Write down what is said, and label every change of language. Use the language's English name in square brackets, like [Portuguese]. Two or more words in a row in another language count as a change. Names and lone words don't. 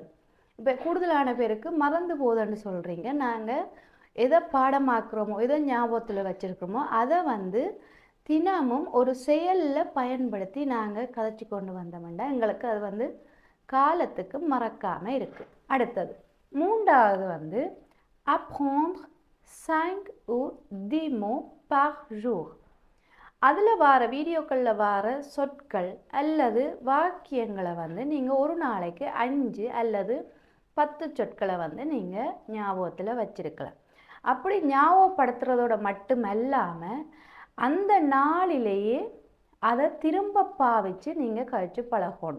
[Tamil] இப்போ கூடுதலான பேருக்கு மறந்து போகுதுன்னு சொல்கிறீங்க. நாங்கள் எதை பாடமாக்குறோமோ, எதை ஞாபகத்தில் வச்சுருக்கிறோமோ அதை வந்து தினமும் ஒரு செயலில் பயன்படுத்தி நாங்கள் கதைச்சி கொண்டு வந்தோம்னா எங்களுக்கு அது வந்து காலத்துக்கு மறக்காமல் இருக்குது. அடுத்தது மூன்றாவது வந்து [French] apprendre 5 ou 10 mots par jour. [Tamil] அதில் வார வீடியோக்களில் வார சொற்கள் அல்லது வாக்கியங்களை வந்து நீங்கள் ஒரு நாளைக்கு 5 அல்லது 10 சொற்களை வந்து நீங்கள் ஞாபகத்தில் வச்சிருக்கலாம். அப்படி ஞாபகப்படுத்துறதோட மட்டுமல்லாமல் அந்த நாளிலேயே அதை திரும்ப பாவிச்சு நீங்கள் கழிச்சு பழகணும்.